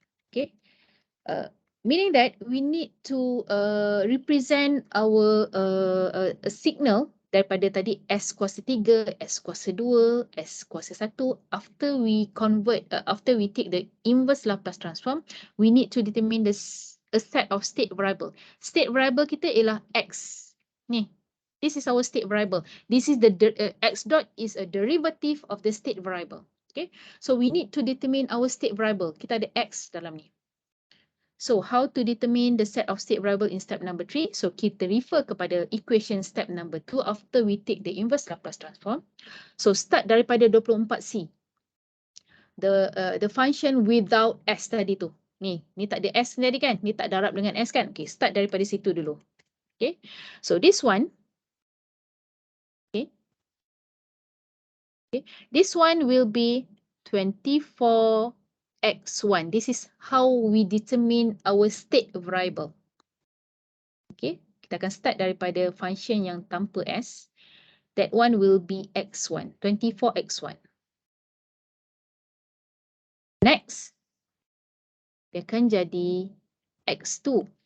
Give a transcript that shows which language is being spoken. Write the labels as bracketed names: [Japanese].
[English] Okay, meaning that we need to represent our signal [Malay] daripada tadi S kuasa 3, S kuasa 2, S kuasa 1. [English] After we convert, after we take the inverse Laplace transform, we need to determine a set of state variable. [Malay] State variable kita ialah X. [English] Ni, this is our state variable. This is the X dot is a derivative of the state variable. Okay, so we need to determine our state variable. [Malay] Kita ada X dalam ni. [English] So how to determine the set of state variable in step number 3? [Malay] So kita refer kepada equation [English] step number 2 after we take the inverse Laplace transform. So start daripada 24C. The function without S tadi tu. [Malay] Ni tak ada S tadi kan? Ni tak darab dengan S kan? [English] Okay, [Malay] start daripada situ dulu. [English] Okay, so this one. Okay, this one will be 24 x1. This is how we determine our state variable. [Malay] Okay, kita akan start daripada function yang tanpa S. [English] That one will be x1, 24 x1. [Malay] Next, dia akan jadi x2.